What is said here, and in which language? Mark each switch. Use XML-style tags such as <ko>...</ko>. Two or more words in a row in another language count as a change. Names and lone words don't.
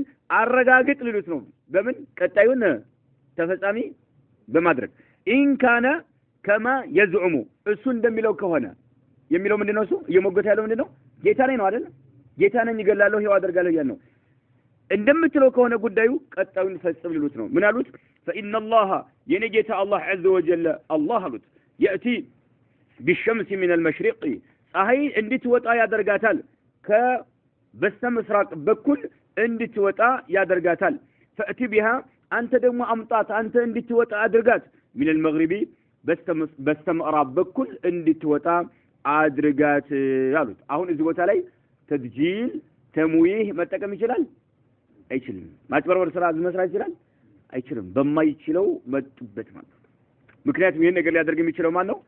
<am>አረጋግጥ ሊሉት ነው። በምን ቀጣዩን ተፈጻሚ በማድረግ</am> <ar>إن كان كما يزعم</ar> <am>እሱ እንደሚለው ከሆነ የሚለው ምንድነው እሱ እየሞገተ ያለው ምንድነው ጌታ ነኝ ነው አይደል ጌታ ነኝ እገላለሁ ህያው አደርጋለሁ ያን ነው እንደምትለው ከሆነ ጉዳዩ ቀጣዩን ፈጽም ሊሉት ነው። ምን አሉት</am> <ar>فإن الله</ar> <am>የነጌታ አላህ</am> <ar>عز وجل</ar> <am>አላህ አሉት</am> <ar>يأتي بالشمس من المشرق</ar> <am>ፀሐይ እንድትወጣ ያደርጋታል ከበስተምስራቅ በኩል እንድትወጣ ያደርጋታል</am> <ar>فأتي بها</ar> <am>አንተ ደግሞ አምጣት አንተ እንድትወጣ አድርጋት</am> <ar>من المغرب</ar> <am>በስተምዕራብ በኩል እንድትወጣ አድርጋት አሉት። አሁን እዚህ ቦታ ላይ</am> <ar>تدجيل تمويه</ar> <am>መጠቀም ይችላል አይችልም? ማጭበርበር ስራ መስራት ይችላል አይችልም? በማይችለው መጥበት ማለት ነው። ምክንያቱም ይሄን ነገር ሊያደርግ የሚችለው ማን ነው?</am>